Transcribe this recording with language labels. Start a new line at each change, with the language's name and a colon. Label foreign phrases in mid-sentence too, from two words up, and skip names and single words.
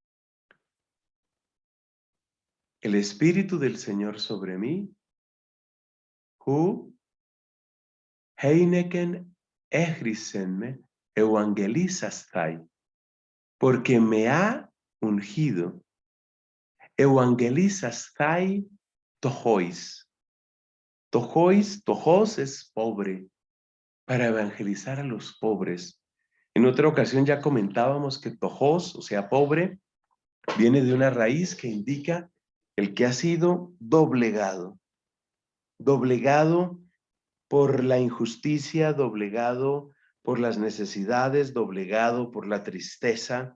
Spanish: El Espíritu del Señor sobre mí,
Greek: εἵνεκεν ἔχρισέν με εὐαγγελίσασθαι,
Spanish: porque me ha ungido,
Greek: εὐαγγελίσασθαι πτωχοῖς.
Spanish: Tojos es pobre, para evangelizar a los pobres. En otra ocasión ya comentábamos que tojos, o sea, pobre, viene de una raíz que indica el que ha sido doblegado. Doblegado por la injusticia, doblegado por las necesidades, doblegado por la tristeza.